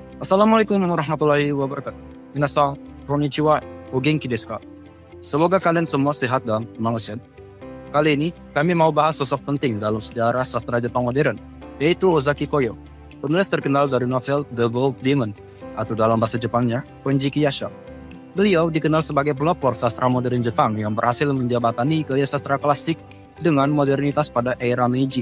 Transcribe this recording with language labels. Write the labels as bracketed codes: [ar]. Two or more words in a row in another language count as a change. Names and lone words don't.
[ar] السلام عليكم ورحمة الله وبركاته. [ja] みなさん、こんにちは、お元気ですか? [id] Semoga kalian semua sehat dan semangat. Kali ini, kami mau bahas sosok penting dalam sejarah sastra Jepang modern, yaitu Ozaki Koyo, penulis terkenal dari novel The Gold Demon, atau dalam bahasa Jepangnya, Konjiki Yasha. Beliau dikenal sebagai pelopor sastra modern Jepang yang berhasil menjembatani gaya sastra klasik dengan modernitas pada era Meiji.